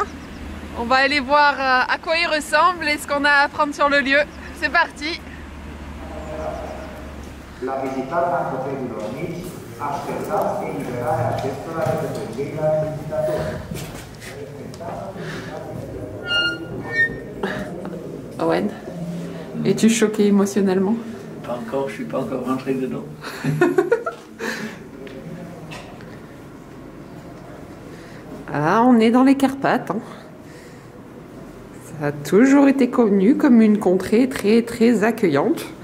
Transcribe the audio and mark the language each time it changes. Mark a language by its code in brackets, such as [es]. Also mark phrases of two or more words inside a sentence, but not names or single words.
[fr] On va aller voir à quoi il ressemble et ce qu'on a à apprendre sur le lieu. C'est parti! [ro] La visitata în copiilor mici, așteptați eliberarea acestora de către ceilalți vizitatori. [fr] Owen, es-tu choqué émotionnellement? Pas encore, je suis pas encore rentré dedans. Ah, on est dans les Carpates. Hein. Ça a toujours été connu comme une contrée très très accueillante.